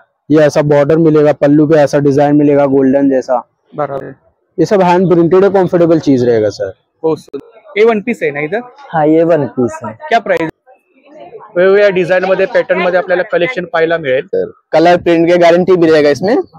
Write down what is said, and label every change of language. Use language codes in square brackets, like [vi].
[hi] ये ऐसा बॉर्डर मिलेगा, पल्लू पे ऐसा डिजाइन मिलेगा गोल्डन जैसा। बराबर। ये सब हैंड प्रिंटेड है, कंफर्टेबल चीज रहेगा सर। ये वन पीस [mr] आहे ना [hi] इधर? हाँ ये वन पीस है। क्या प्राइस? [mr] वेगवेगळ्या डिझाइन मध्ये, पॅटर्न मध्ये आपल्याला कलेक्शन पाहायला मिळेल सर। [hi] कलर प्रिंट की गारंटी भी रहेगा इसमें।